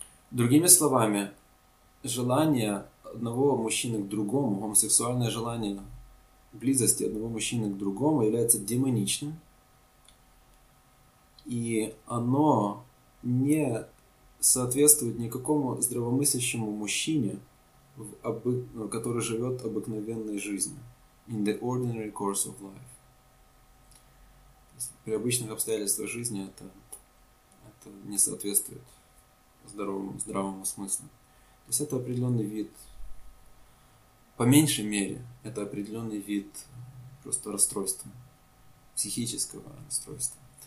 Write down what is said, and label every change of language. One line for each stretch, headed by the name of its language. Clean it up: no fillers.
Russian: Другими словами, желание одного мужчины к другому, гомосексуальное желание близости одного мужчины к другому является демоничным. И оно не соответствует никакому здравомыслящему мужчине, который живет обыкновенной жизнью.
English: In the ordinary course of life.
Russian: При обычных обстоятельствах жизни это не соответствует здравому смыслу. То есть это определенный вид, по меньшей мере, это определенный вид просто расстройства, психического расстройства.